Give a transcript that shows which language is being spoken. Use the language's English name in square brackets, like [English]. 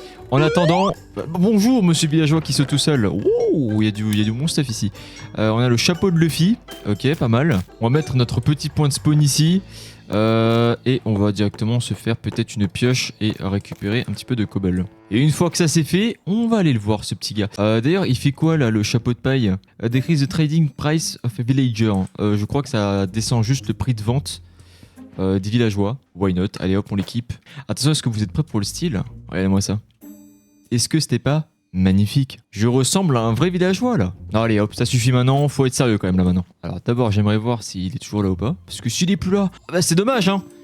[French] En attendant, bonjour monsieur villageois qui saute tout seul. Ouh, il y a du bon stuff ici. On a le chapeau de Luffy, ok, pas mal. On va mettre notre petit point de spawn ici. Et on va directement se faire peut-être une pioche et récupérer un petit peu de cobble. Et une fois que ça c'est fait, on va aller le voir ce petit gars. D'ailleurs, il fait quoi là, le chapeau de paille? [English] Decrease the trading price of a villager. [French] Je crois que ça descend juste le prix de vente des villageois. [English] Why not? [French] Allez hop, on l'équipe. Attention, est-ce que vous êtes prêts pour le style? Regardez-moi ça. Est-ce que c'était pas magnifique? Je ressemble à un vrai villageois là. Non, allez hop, ça suffit maintenant, faut être sérieux quand même là maintenant. Alors d'abord j'aimerais voir s'il est toujours là ou pas. Parce que s'il est plus là, bah c'est dommage hein.